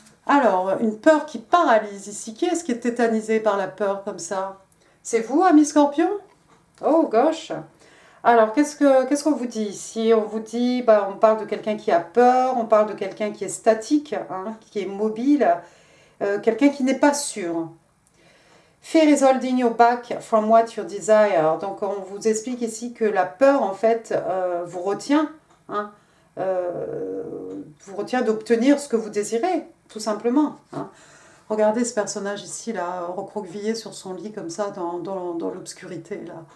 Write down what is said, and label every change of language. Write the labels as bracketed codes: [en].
[fr] Alors, une peur qui paralyse ici. Qui est-ce qui est tétanisé par la peur comme ça? C'est vous, ami Scorpion? [en] Oh, gosh. [fr] Alors, qu'est-ce qu'on vous dit ici? On vous dit, on parle de quelqu'un qui a peur, on parle de quelqu'un qui est statique, hein, qui est mobile, quelqu'un qui n'est pas sûr. [en] Fear is holding you back from what you desire. [fr] Donc, on vous explique ici que la peur, en fait, vous retient, hein, vous retient d'obtenir ce que vous désirez, tout simplement. Hein. Regardez ce personnage ici, là, recroquevillé sur son lit, comme ça, dans l'obscurité, là.